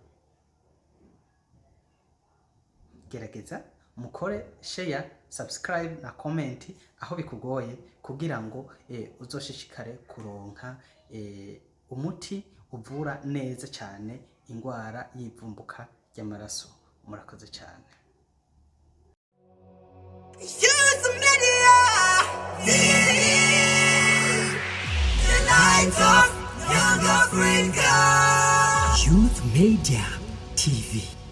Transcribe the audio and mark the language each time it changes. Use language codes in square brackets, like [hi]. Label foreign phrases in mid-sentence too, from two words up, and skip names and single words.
[rn] Gerageza mukore [en] share, subscribe [rn] na comment aho bikugoye kugira ngo uzoshishikare kuronka umuti uvura neza cyane ingwara y'ivumbuka ry'amaraso. Murakoze cyane. [en] Youth Media, the light of young Africa. Youth Media TV.